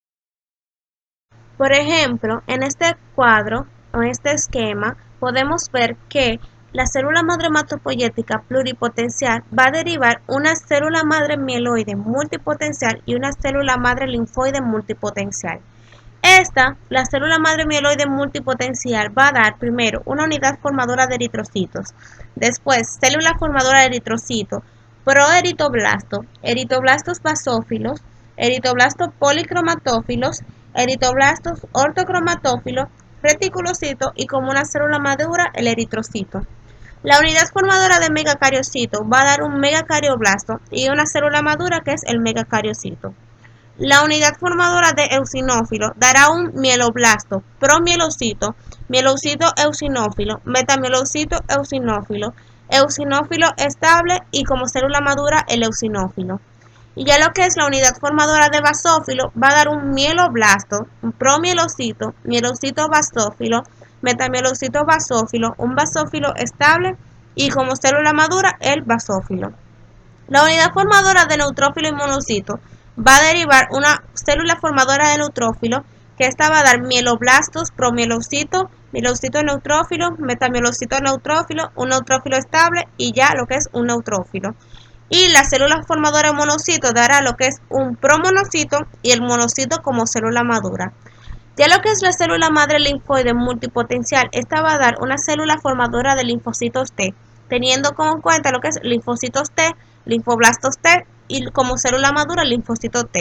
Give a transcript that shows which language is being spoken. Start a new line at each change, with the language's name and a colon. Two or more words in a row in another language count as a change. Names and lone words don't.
Spanish: Por ejemplo, en este cuadro o en este esquema podemos ver que la célula madre hematopoyética pluripotencial va a derivar una célula madre mieloide multipotencial y una célula madre linfoide multipotencial. La célula madre mieloide multipotencial va a dar primero una unidad formadora de eritrocitos, después célula formadora de eritrocito, proeritoblasto, eritoblastos basófilos, eritoblastos policromatófilos, eritoblastos ortocromatófilos, reticulocito y como una célula madura el eritrocito. La unidad formadora de megacariocito va a dar un megacarioblasto y una célula madura que es el megacariocito. La unidad formadora de eosinófilo dará un mieloblasto, promielocito, mielocito eosinófilo, metamielocito eosinófilo, eosinófilo estable y como célula madura el eosinófilo. Y ya lo que es la unidad formadora de basófilo va a dar un mieloblasto, un promielocito, mielocito basófilo, metamielocito basófilo, un basófilo estable y como célula madura el basófilo. La unidad formadora de neutrófilo y monocito va a derivar una célula formadora de neutrófilo que esta va a dar mieloblastos, promielocito, mielocito neutrófilo, metamielocito neutrófilo, un neutrófilo estable y ya lo que es un neutrófilo. Y la célula formadora de monocito dará lo que es un promonocito y el monocito como célula madura. Ya lo que es la célula madre linfoide multipotencial, esta va a dar una célula formadora de linfocitos T, teniendo como en cuenta lo que es linfocitos T, linfoblastos T y como célula madura linfocito T.